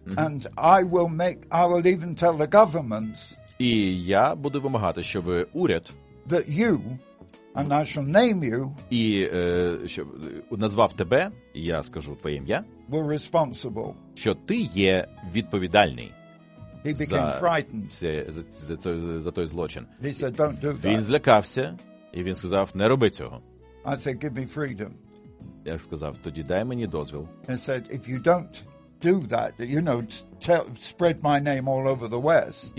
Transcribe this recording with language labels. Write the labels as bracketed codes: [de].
[en] And I will even tell the governments. [uk] І я буду вимагати, щоб уряд [en] that you, and I shall name you, [uk] і щоб назвав тебе, і я скажу твоє ім'я, [en] were responsible, [uk] що ти є відповідальний. [en] He became frightened. [uk] За той злочин. [en] He said, don't do that. [uk] Він злякався, і він сказав, не роби цього. [en] I said, give me freedom. [uk] Я сказав, тоді дай мені дозвіл. [en] He said, if you don't do that, you know, spread my name all over the West.